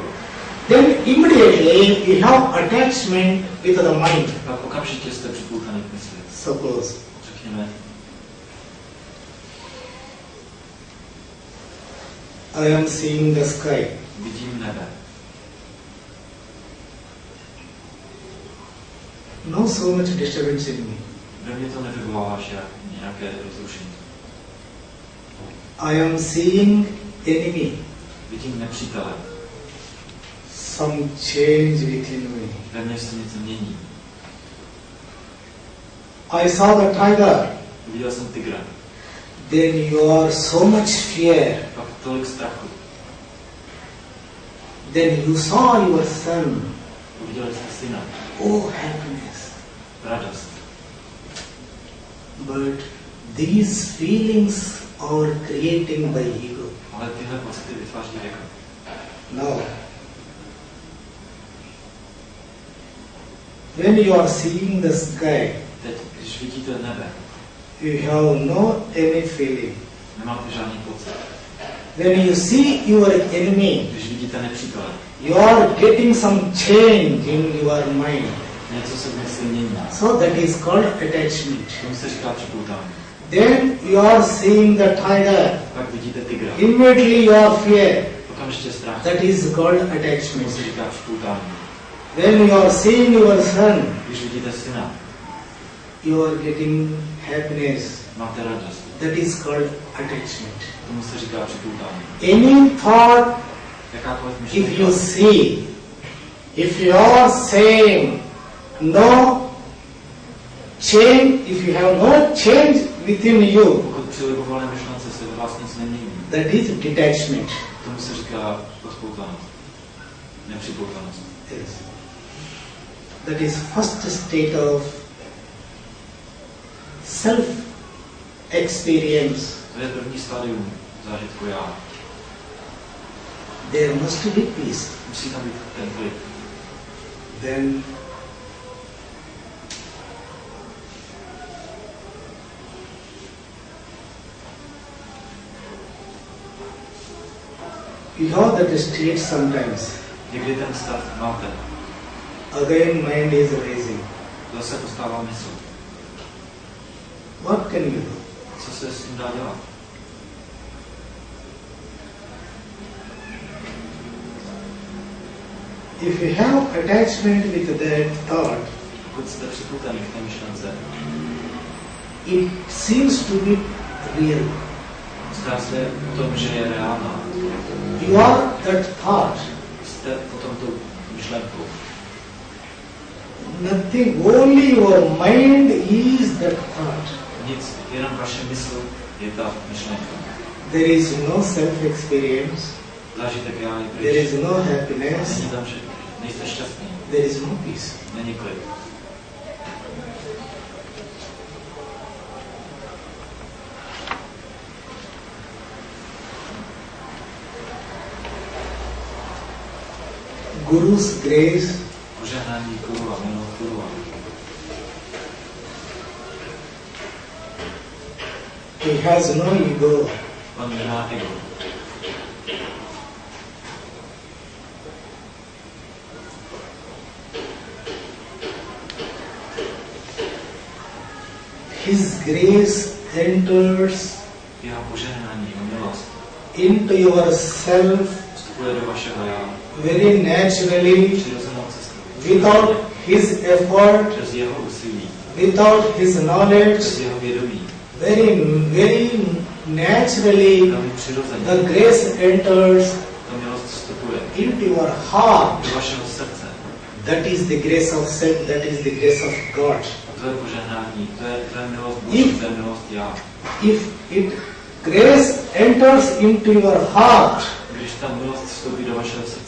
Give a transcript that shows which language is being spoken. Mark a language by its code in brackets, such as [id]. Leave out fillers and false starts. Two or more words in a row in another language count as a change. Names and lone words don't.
[en] Then immediately you have attachment with the mind. [cs] Pak okamžitě jste připoutaný k mysli. [en] Suppose [cs] Řekněme, [en] I am seeing the sky. [cs] vidím nebe. [en] No so much disturbance in me. [cs] Ve mně to nevyvolává nějaké rozrušení. [en] I am seeing enemy. [cs] Vidím nepřítele. [en] Some change within me. [cs] Ve mně se něco mění. [en] I saw the tiger. [cs] Viděl jsem tygra. [en] Then you are so much fear. [cs] Pak tolik strachu. [en] Then you saw your son. [cs] Uviděli jste syna. [en] Oh, happiness. [cs] Radost. [en] But these feelings are creating by ego. [cs] Ale tyhle pocity vytváří ego. [en] Now, when you are seeing the sky, [cs] Teď, když vidíte nebe, [en] you have no any feeling. [cs] nemáte žádný pocit. [en] When you see your enemy, [cs] Když vidíte nepřítele, [en] you are getting some change in your mind. [cs] něco se v mysli mění. [en] So that is called attachment. [cs] Tomu se říká připoutání. [en] Then you are seeing the tiger. [cs] Pak vidíte tygra. [en] Immediately you are fear. [cs] Okamžitě strach. [en] That is called [cs] Tomu [en] attachment. [cs] se říká připoutání. [en] When you are seeing your son, [cs] Když vidíte syna, [en] you are getting happiness. [cs] máte radost. [en] That is called attachment. [cs] Tomu se říká připoutání. [en] Any thought, [cs] Jakákoliv [en] if you [cs] myšlenka, [en] see, if you are saying no change, if you have no change within you, [cs] pokud při libovolné myšlence se ve vás nic nemění, [en] that is detachment. [cs] tomu se říká rozpoutanost. Nepřipoutanost. [en] Yes. That is first state of self-experience. [cs] To je první stádium zážitku já. [en] There must be peace. [cs] Musí tam být ten klid. [en] Then you have that state sometimes. [cs] Někdy ten stav máte. [en] Again mind is raising. [cs] Zase postává mysl. [en] What can you do? [cs] Co se s tím dá dělat? [en] If you have attachment with that thought, [cs] Pokud jste připoutaný k té myšlence, [en] it seems to be real. [cs] zdá se potom, že je reálná. [en] You are that thought. [cs] Jste potom tou myšlenkou. [en] Nothing, only your mind is that thought. [cs] Nic, jenom vaše mysl je ta myšlenka. [en] There is no self-experience. [cs] Zážitek já je [en] There [cs] pryč. [en] is no happiness. [cs] Není tam, že nejste šťastný. [en] There is no peace. [cs] Není klid. [en] Guru's grace, [cs] Požehnání guru a milost guru. [en] he has no ego. [cs] On nemá ego. [en] His grace enters [cs] Jeho požehnání a milost [en] into yourself [cs] vstupuje do vašeho já [en] very naturally, [cs] přirozenou cestou. [en] without his effort, [cs] Přes jeho úsilí, [en] without his knowledge, [cs] přes jeho vědomí, [en] very naturally, [cs] velmi přirozeně. [en] the grace enters [cs] Ta milost vstupuje [en] into your heart. [cs] do vašeho srdce. [en] That is the grace of self, that is the grace of God. [cs] A to je požehnání, to je milost Boží, to je milost já. [en] If it grace enters into your heart, [cs] Když ta milost vstoupí do vašeho srdce,